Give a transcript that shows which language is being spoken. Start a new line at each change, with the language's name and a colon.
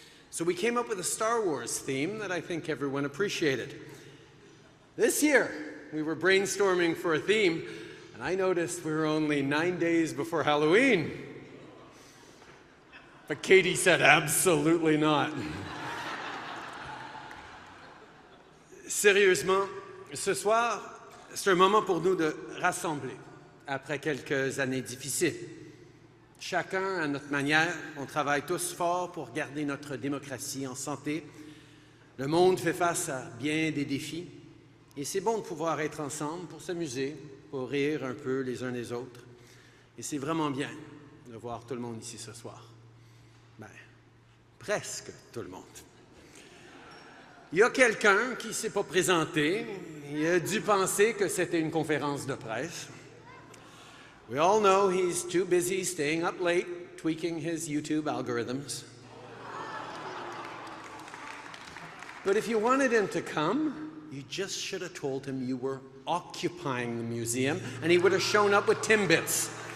English: So we came up with a Star Wars theme that I think everyone appreciated. This year, we were brainstorming for a theme, and I noticed we were only 9 days before Halloween. But Katie said, absolutely not.
French: Sérieusement, ce soir, c'est un moment pour nous de rassembler après quelques années difficiles. Chacun à notre manière, on travaille tous fort pour garder notre démocratie en santé. Le monde fait face à bien des défis et c'est bon de pouvoir être ensemble pour s'amuser, pour rire un peu les uns les autres. Et c'est vraiment bien de voir tout le monde ici ce soir. Ben, presque tout le monde. Il y a quelqu'un qui ne s'est pas présenté. Il a dû penser que c'était une conférence de presse.
English: We all know he's too busy staying up late, tweaking his YouTube algorithms. But if you wanted him to come, you just should have told him you were occupying the museum, and he would have shown up with Timbits.